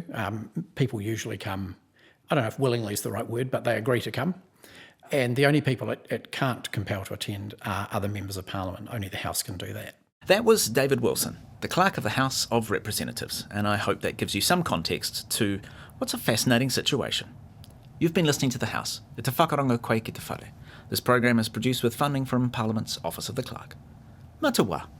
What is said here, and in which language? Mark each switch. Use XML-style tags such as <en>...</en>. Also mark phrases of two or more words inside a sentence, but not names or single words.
<en>People usually come, I don't know if willingly is the right word, but they agree to come. And the only people it can't compel to attend are other members of Parliament. Only the House can do that. That was David Wilson, the Clerk of the House of Representatives, and I hope that gives you some context to what's a fascinating situation. You've been listening to The House.</en> <mi>E te whakarongo koe ki te whare.</mi> <en>This program is produced with funding from Parliament's Office of the Clerk.</en> <mi>Mā te wā.</mi>